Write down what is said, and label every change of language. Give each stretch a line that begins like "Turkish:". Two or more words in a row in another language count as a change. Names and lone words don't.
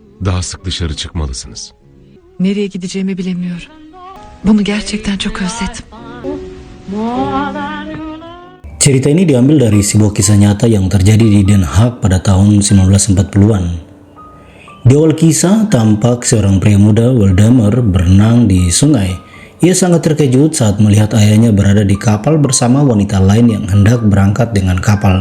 Turkish: Daha sık dışarı çıkmalısınız. Nereye gideceğimi bilemiyorum. Bunu gerçekten çok özledim.
Indonesian: Cerita ini diambil dari sebuah kisah nyata yang terjadi di Den Haag pada tahun 1940-an. Di awal kisah, tampak seorang pria muda, Waldemar, berenang di sungai. Ia sangat terkejut saat melihat ayahnya berada di kapal bersama wanita lain yang hendak berangkat dengan kapal.